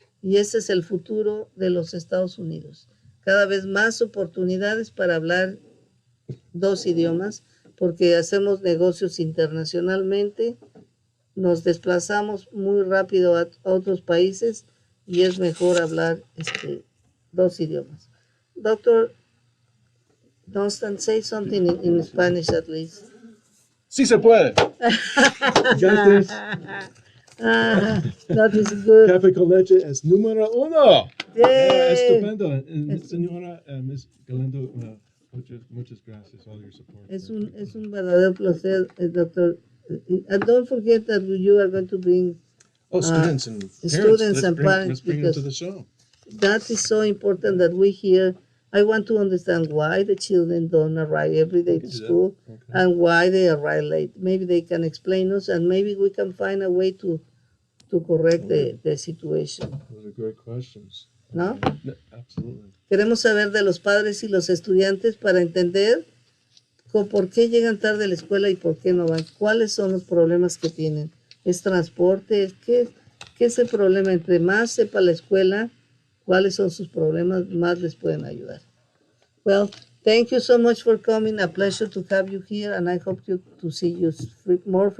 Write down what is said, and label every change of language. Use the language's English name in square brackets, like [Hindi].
[Spanish] Y ese es el futuro de los Estados Unidos. Cada vez más oportunidades para hablar 2 idiomas, porque hacemos negocios internacionalmente, nos desplazamos muy rápido a otros países y es mejor hablar 2 idiomas. [English] Doctor Dunstan, say something in Spanish at least. [Spanish] Sí se puede. Gracias. [English] That is good. [Spanish] Café con leche es número 1. [English] Yay. [Spanish] Estupendo. Señora Miss Galindo, Muchas gracias, [English] all your support. [Spanish] Es un verdadero placer, doctor. [English] And don't forget that you are going to bring Students and parents. students and parents, Let's bring them to because the show. that is so important that we hear. I want to understand why the children don't arrive every day to school and why they arrive late. Maybe they can explain us, and maybe we can find a way to correct the situation. Those are great questions. [Spanish] ¿No? [English] Yeah, absolutely. [Spanish] Queremos saber de los padres y los estudiantes para entender por qué llegan tarde a la escuela y por qué no van. ¿Cuáles son los problemas que tienen? ¿Es transporte? ¿Qué es el problema? Entre más sepa la escuela cuáles son sus problemas, más les pueden ayudar. [English] Well, thank you so much for coming. A pleasure to have you here, and I hope to see you more frequently.